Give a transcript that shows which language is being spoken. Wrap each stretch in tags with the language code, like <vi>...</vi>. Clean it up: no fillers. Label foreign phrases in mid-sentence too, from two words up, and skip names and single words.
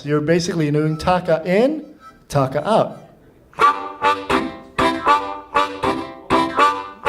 <en>You're basically doing taka in, taka out.</en>